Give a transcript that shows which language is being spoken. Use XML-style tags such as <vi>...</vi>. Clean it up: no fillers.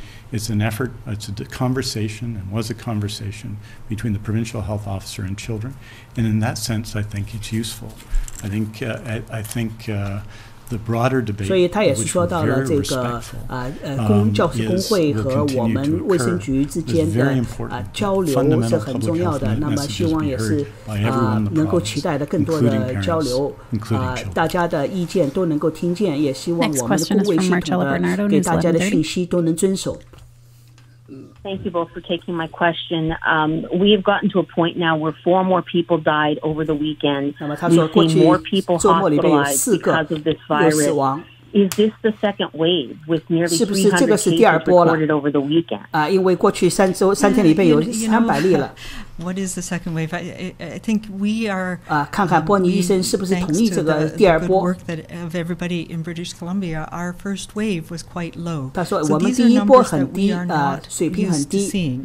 <en>It's an effort, it's a conversation, and was a conversation between the provincial health officer and children. And in that sense, I think it's useful. I think the broader debate,</en> <zh>所以他也是说到了这个教师工会和我们卫生局之间的交流是很重要的。那么希望也是能够期待的更多的交流大家的意见都能够听见，也希望我们的公卫系统的给大家的讯息都能遵守。</zh> <en>Thank you both for taking my question. We have gotten to a point now where 4 more people died over the weekend. We've seen more people hospitalized because of this virus. Is this the second wave with nearly 300 cases recorded over the weekend?</en> <zh>因为过去3天里边有300例了。</zh> <en>What is the second wave? I think we are</en> <zh>看看波尼医生是不是同意这个第二波。</zh> <en>Work that of everybody in British Columbia, our first wave was quite low.</en> <zh>他说我们第一波很低水平很低</zh>